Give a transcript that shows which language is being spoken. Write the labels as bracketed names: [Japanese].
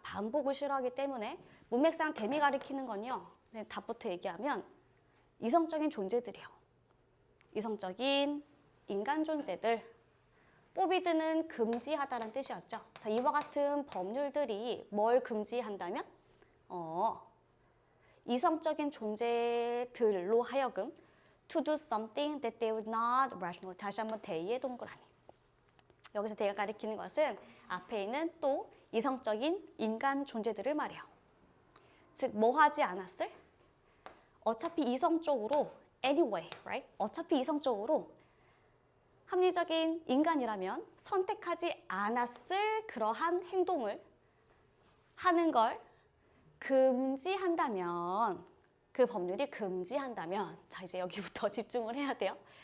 [Korean] 반복을 싫어하기 때문에 문맥상 댐이 가리키는 건요. 이제 답부터 얘기하면 이성적인 존재들이에요. 이성적인 인간 존재들. 포비드는 금지하다라는 뜻이었죠. 자, 이와 같은 법률들이 뭘 금지한다면? 이성적인 존재들로 하여금 [English] to do something that they would not rationally. [Korean] 다시 한번 대의 동그라미. 여기서 대가 가리키는 것은 앞에 있는 또 이성적인 인간 존재들을 말해요. 즉, 뭐 하지 않았을? 어차피 이성적으로 [English] anyway, right? [Korean] 어차피 이성적으로 합리적인 인간이라면 선택하지 않았을 그러한 행동을 하는 걸 금지한다면, 그 법률이 금지한다면, 자, 이제 여기부터 집중을 해야 돼요.